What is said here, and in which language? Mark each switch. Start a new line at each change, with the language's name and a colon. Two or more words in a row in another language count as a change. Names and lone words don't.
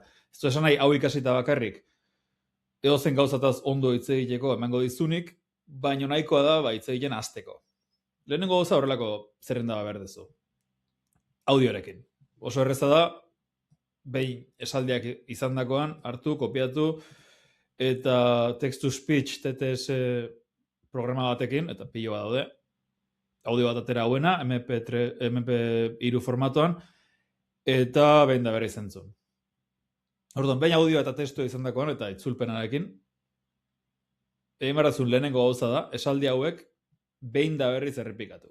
Basque: Ez du esan nahi hau ikasita bakarrik, edozen gauzataz ondo hitz egiteko emango dizunik, baino nahikoa da hitz egiten hasteko. Lehenengo gauza horrelako zerrenda behar duzu. Audiorekin. Oso erreza da, behin esaldiak izandakoan hartu, kopiatu, eta
English: text-to-speech
Basque: TTS programa batekin, eta pilo bat daude, audio bat atera hauena, MP3 formatoan, eta behin da berriz entzun. Orduan, behin audio eta testu izandakoan, eta itzulpenarekin, egin barrazun lehenengo gauza da, esaldi hauek behin da berriz errepikatu.